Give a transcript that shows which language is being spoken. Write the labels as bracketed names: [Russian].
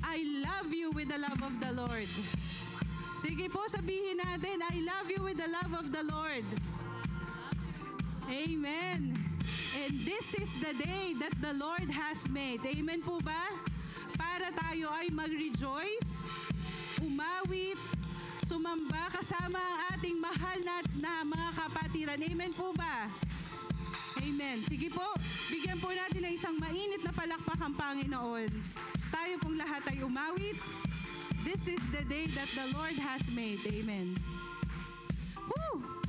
[English] I love you with the love of the Lord. [Filipino] Sige po, sabihin natin, [English] I love you with the love of the Lord. Amen. And this is the day that the Lord has made. [Filipino] Amen po ba? Para tayo ay mag-rejoice, umawit, sumamba kasama ang ating mahal na mga kapatiran. Amen po ba? Amen. Sige po, bigyan po natin ng isang mainit na palakpak ang Panginoon. Tayo pong lahat ay umawit. [English] This is the day that the Lord has made. Amen. Woo!